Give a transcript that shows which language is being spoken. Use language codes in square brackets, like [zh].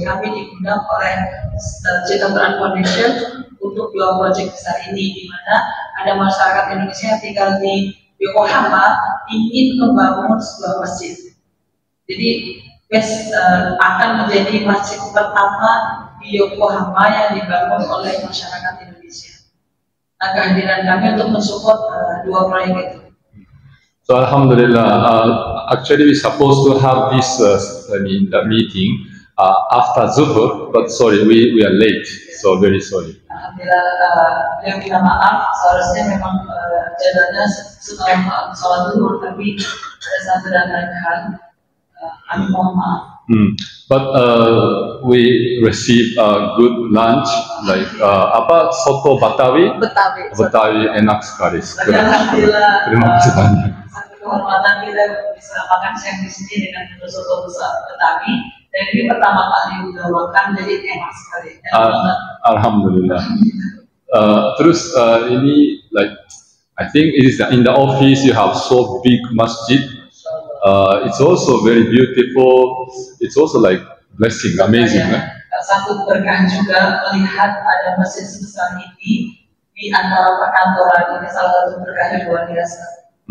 [id] Kami diundang oleh Cinta Quran Foundation untuk dua proyek besar ini, di mana ada masyarakat Indonesia yang tinggal di Yokohama ingin membangun sebuah masjid. Jadi akan menjadi masjid pertama di Yokohama yang dibangun oleh masyarakat Indonesia. Nah, kehadiran kami untuk mensupport dua proyek itu. [en] So alhamdulillah, actually we supposed to have this the meeting after Zuhur, but sorry, we are late, so very sorry. [id] Alhamdulillah, beliau minta maaf, seharusnya memang jadwalnya setelah sholat Zuhur, tapi ada satu dan lain hal, kami mohon maaf. [en] But we receive a good lunch, like apa soto Betawi. [id] Betawi enak sekali. [ar] Alhamdulillah. [id] Terima kasih banyak. Satu kehormatan kita bisa makan siang di sini dengan soto Betawi. Dan ini pertama kali udah makan, jadi enak sekali. [ar] Alhamdulillah. [id] Terus ini [en] like I think it is in the office you have so big masjid. It's also very beautiful. It's also like blessing, amazing. [id] Satu berkah juga melihat ada masjid sebesar ini di antara perkantoran. Ini salah satu berkah yang luar biasa.